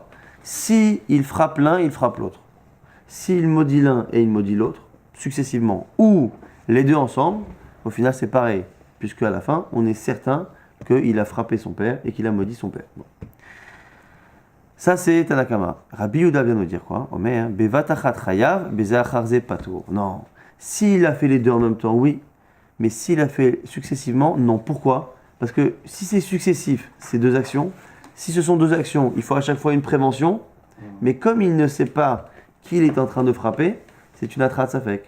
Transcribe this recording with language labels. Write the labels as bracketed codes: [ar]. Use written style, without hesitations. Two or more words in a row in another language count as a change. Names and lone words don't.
[fr] Si il frappe l'un, il frappe l'autre. S'il maudit l'un et il maudit l'autre, successivement, ou les deux ensemble, au final c'est pareil, puisque à la fin, on est certain qu'il a frappé son père et qu'il a maudit son père. Bon. Ça c'est Tanakama. Rabbi Yehuda vient nous dire quoi? [he] אומר בבת אחת חייב בזה אחר זה פטור. [fr] Non. S'il a fait les deux en même temps, oui. Mais s'il a fait successivement, non. Pourquoi? Parce que si c'est successif, c'est deux actions. Si ce sont deux actions, il faut à chaque fois une prévention. Mais comme il ne sait pas qu'il est en train de frapper, c'est une [he] התראת ספק.